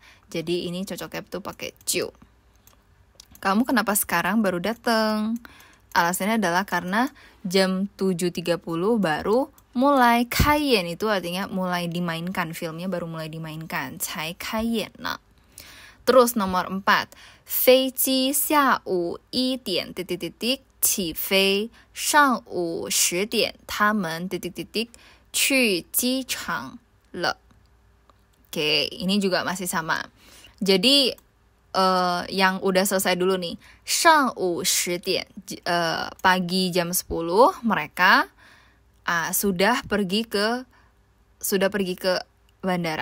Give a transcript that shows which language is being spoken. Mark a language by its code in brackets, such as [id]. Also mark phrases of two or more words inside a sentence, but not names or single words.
[id] Jadi ini cocoknya tuh pakai ciu. Kamu kenapa sekarang baru datang? Alasannya adalah karena jam 7:30 baru mulai kayen, itu artinya mulai dimainkan, filmnya baru mulai dimainkan. [zh] 才开演 [id] nah. Terus nomor 4. [zh] 飞机下午1点 titik-titik 起飞，上午10点他们 titik-titik 去机场了. [id] Oke, ini juga masih sama. Jadi yang udah selesai dulu nih. [zh] 上午10点 [id] pagi jam 10 mereka sudah pergi ke bandara.